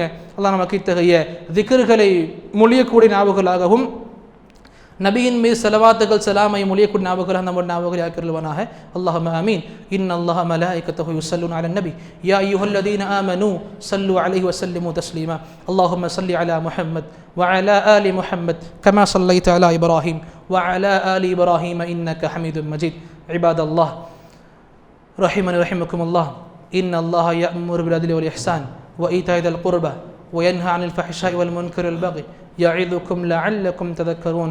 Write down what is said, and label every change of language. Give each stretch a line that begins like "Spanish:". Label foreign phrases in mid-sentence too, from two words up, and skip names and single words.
Tamil: அல்லாஹ் நமக்கு இத்தகைய திக்ருகளை மொழியக்கூடிய ஞாபகங்களாகவும் நபியின் மீது ஸலவாத்துகள் சலாமை மொழியக்கூடிய ஞாபகங்களாக நம்ம ஞாபகங்களை ஆக்கிருவானாக.
Arabic: اللهم آمين. إن الله وملائكته يصلون على النبي يا أيها الذين آمنوا صلوا عليه وسلموا تسليما. اللهم صل على محمد وعلى آل محمد كما صليت على إبراهيم وعلى آل إبراهيم إنك حميد مجيد. عباد الله رحمني رحمكم الله. إن الله يأمر بالعدل والإحسان وإيتاء ذي القربى وينهى عن الفحشاء والمنكر والبغي يعظكم لعلكم تذكرون.